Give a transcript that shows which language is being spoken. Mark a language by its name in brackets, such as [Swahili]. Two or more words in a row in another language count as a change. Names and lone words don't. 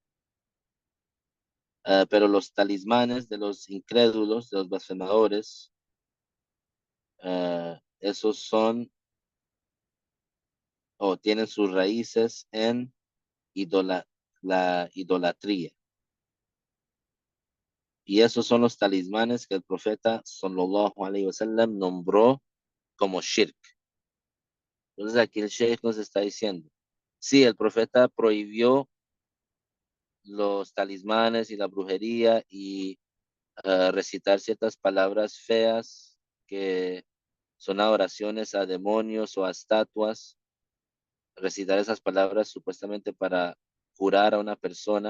[Spanish] Pero los talismanes de los incrédulos, de los blasfemadores, esos son o tienen sus raíces en la idolatría. Y esos son los talismanes que el profeta [Arabic] صلى الله عليه وسلم [Spanish] nombró como shirk. Entonces aquí el sheikh nos está diciendo, sí, el profeta prohibió los talismanes y la brujería y recitar ciertas palabras feas que son adoraciones a demonios o a estatuas, recitar esas palabras supuestamente para curar a una persona.